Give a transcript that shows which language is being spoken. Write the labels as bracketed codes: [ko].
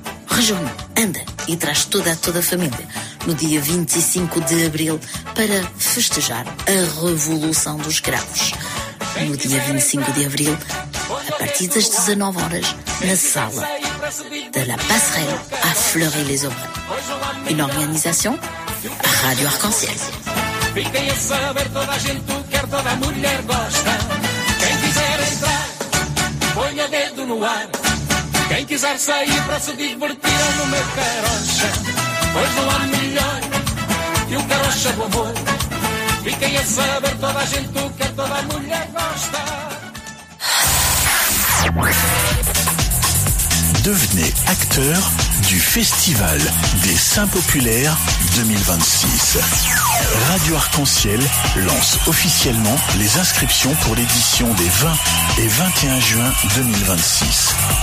[fr] Rejoins-nous, [pt] anda e traz toda a família no dia 25 de abril para festejar a Revolução dos Cravos. No dia 25 de abril, a partir das 19 horas, na sala de La Passerelle à Fleury-les-Aubrais. [fr] Une organisation à Radio Arc-en-Ciel. [pt] Fiquem a saber, toda a gente quer, toda a mulher gosta. Quem quiser entrar, ponha dedo no ar. Quem quiser sair para se divertir é no meu carocha. Pois não há melhor que um carocha do amor. Fiquem a saber, toda a gente o que toda a mulher gosta. [fr] Devenez acteur du Festival des Saints Populaires 2026. Radio Arc-en-Ciel lance officiellement les inscriptions pour l'édition des 20 et 21 juin 2026.